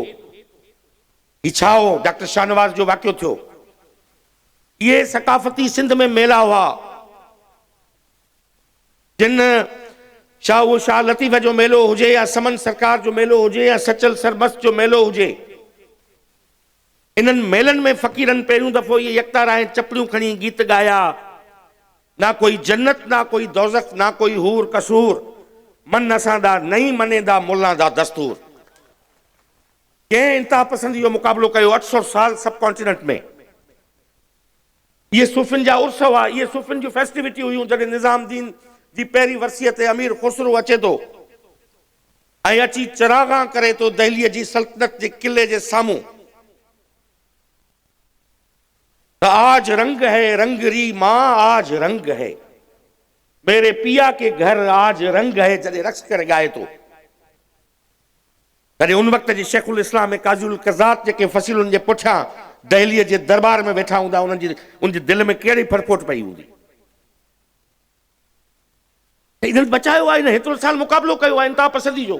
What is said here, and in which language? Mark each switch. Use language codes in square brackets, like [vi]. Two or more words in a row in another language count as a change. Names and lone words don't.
[sd] ही छा हो डॉक्टर शाहनवाज़ जो वाक़ियो थियो, इहे सकाफ़ती सिंध में मेला हुआ, जिन शाह लतीफ़ जो मेलो हुजे या समन सरकार जो मेलो हुजे या सचल सरमस्त जो मेलो हुजे, इन्हनि मेलनि में फ़क़ीरनि पहिरियों दफ़ो इहे यकतार आहिनि, चपड़ियूं खणी गीत ॻाया, [pa] ਨਾ ਕੋਈ ਜੰਨਤ ਨਾ ਕੋਈ ਦੋਜ਼ਖ ਨਾ ਕੋਈ ਹੂਰ ਕਸੂਰ, ਮਨ ਅਸਾਂਦਾ ਨਹੀਂ ਮਨੇਦਾ ਮੁੱਲਾ ਦਾ ਦਸਤੂਰ। [sd] कंहिं इंतहा पसंदी जो मुक़ाबिलो कयो 800 साल सब कॉन्टिनेंट में। ये सूफ़िन जा उर्स हुआ, ये सूफ़िन जी फेस्टिविटी हुयूं, जॾहिं निज़ामुद्दीन जी पहिरीं वर्सीअ ते अमीर खुसरो अचे थो ऐं अची चरागां करे थो दहलीअ जी सल्तनत जे किले जे साम्हूं, त [hi] आज रंग है रंगरी मां, आज रंग है मेरे पिया के घर, आज रंग है, [sd] जॾहिं रक्स करे ॻाए थो। तॾहिं उन वक़्त जे शेखुल इस्लाम ऐं काज़ुल क़ज़ात जेके फ़सीलुनि जे पुठियां दहलीअ जे दरबार में वेठा हूंदा, उनजी दिलि में कहिड़ी फरफोट पई हूंदी। इन्हनि बचायो आहे, इन हेतिरो साल मुक़ाबिलो कयो आहे इंतहा पसंदी जो।